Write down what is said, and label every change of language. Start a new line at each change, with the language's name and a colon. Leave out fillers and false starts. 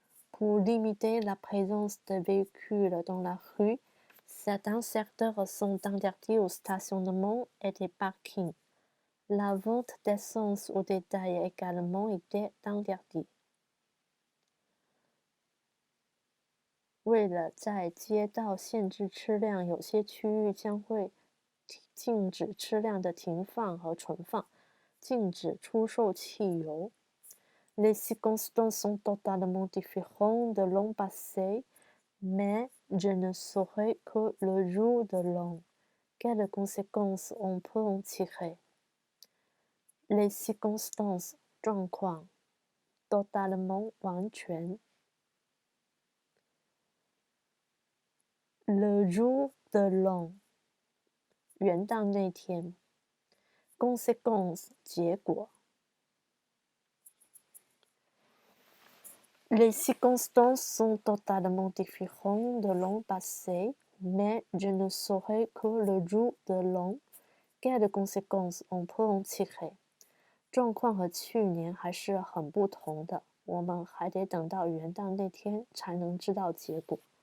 French: Pour limiter la présence de véhicules dans la rue, certains secteurs sont interdits au stationnement et des parkings. La vente d'essence au détail également était interdite.
Chinese: 为了在街道限制车辆，有些区域将会禁止车辆的停放和存放，禁止出售汽油。
French: Les circonstances sont totalement différentes de l'an passé, mais je ne saurais que le jour de l'an. Quelles conséquences on peut en tirer? Les circonstances 状况 totalement 完全 Le jour de l'an
Chinese: 元旦那天
French: Conséquences 结果Les circonstances sont totalement différentes de l'an passé, mais je ne saurais que le jour de l'an quelles conséquences on peut en tirer？
Chinese: 状况和去年还是很不同的，我们还得等到元旦那天才能知道结果。